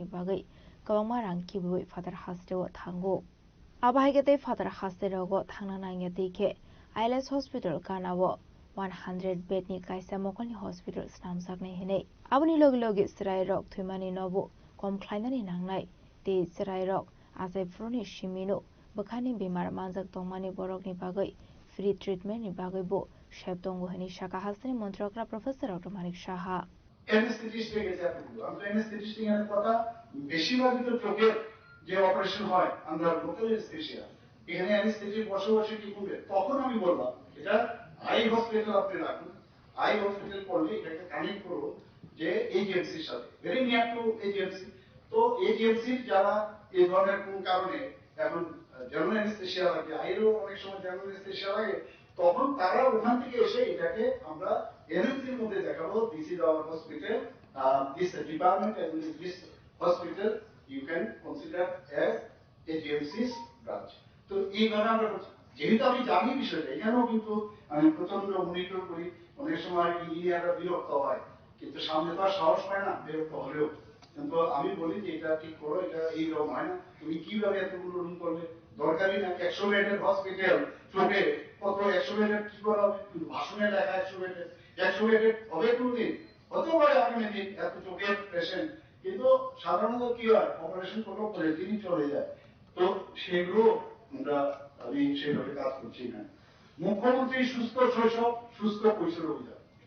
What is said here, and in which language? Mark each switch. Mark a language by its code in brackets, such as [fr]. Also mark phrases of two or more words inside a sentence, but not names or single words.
[trp] Bagai Kawamarang Kibui Father Hastewo Thango Abai Gete Father Hasterogo Thangna Nangya ILS Hospital Kanawo 100 bed ni Kaisa Mokolni Hospital Snamsakne Hine Abani Logi Sirai Rock Thumani Nobu Kom Klainani Nangnai Te Sirai Rock Asai Froni Shimino Bakani Bimar Manzak Tongmani Borok ni Bagai [en] Free treatment [trp] ni Bagai Bo Shep Tongo Hani Shaka Hasani Montrakra Professor Dr. Manik Shaha [bn] Anesthetist গেছে এতগুলো আমরা anesthetist এর কথা বেশিরভাগই তো চোখের যে অপারেশন হয় আমরা [en] local anaesthesia [bn] এখানে অ্যানেস্থেটিক বসে কি করবে তখন আমি বললাম এটা [en] eye hospital [bn] আপনি রাখুন [en] eye hospital [bn] করলে এটাকে কানেক্ট করুন যে এজিএমসির সাথে [en] very near to AGMC [bn] তো এজিএমসির যারা এই ধরনের কোন কারণে এখন [en] general anaesthesia [bn] লাগে আইরও অনেক সময় [en] general anaesthesia [bn] লাগে তখন তারা ওখান থেকে এসে এটাকে আমরা এনএমসির মধ্যে দেখাবো [en] this is our hospital this department and this hospital you can consider as AGMC's branch [bn] তো এইভাবে আমরা যেহেতু আমি জানি বিষয়টা এখানেও কিন্তু আমি প্রচন্ড মনিটর করি অনেক সময় ইঞ্জিনিয়াররা বিরক্ত হয় কিন্তু সামনে তো আর সাহস পায় না বিরক্ত হলেও কিন্তু আমি বলি যে এটা ঠিক করো এটা এইরকম হয় না তুমি কিভাবে এতগুলো রুম করবে দরকারি না 100 বেডের হসপিটাল চোখে কত 100 বেডের কি করা হবে কিন্তু ভাষণে লেখা 100 বেডের হবে কোনদিন হতে পারে আগামী দিন এত চোখের পেশেন্ট কিন্তু সাধারণত কি হয় অপারেশন করলো পরে দিনই চলে যায় তো সেগুলো আমরা আমি সেভাবে কাজ করছি না মুখ্যমন্ত্রী সুস্থ শৈশব সুস্থ কৈশোর অভিযান